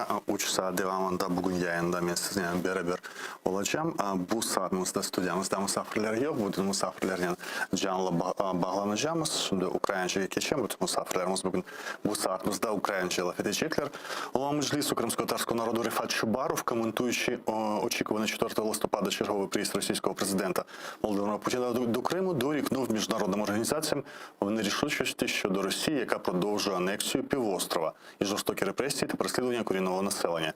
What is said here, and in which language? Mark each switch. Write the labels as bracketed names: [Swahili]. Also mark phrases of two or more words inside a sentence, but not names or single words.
[Crimean Tatar] 3 saat devamında bugün yayında ben sizinle beraber olacağım. Bu saatimizde stüdyamızda misafirler yok. Bütün misafirlerle canlı bağlanacağımız. Şimdi Ukraynaca'ya geçelim. Bütün misafirlerimiz bugün bu saatimizde Ukraynaca'ya laf edecekler. [Ukrainian] Голова Меджлісу кримськотатарського народу Рифат Чубаров, коментуючи очікуваний 4 листопада черговий приїзд російського президента Володимира Путіна до Криму, дорікнув міжнародним організаціям в нерішучості щодо Росії, яка продовжує анексію півострова і жорстокі репресії та переслідування корінного населення.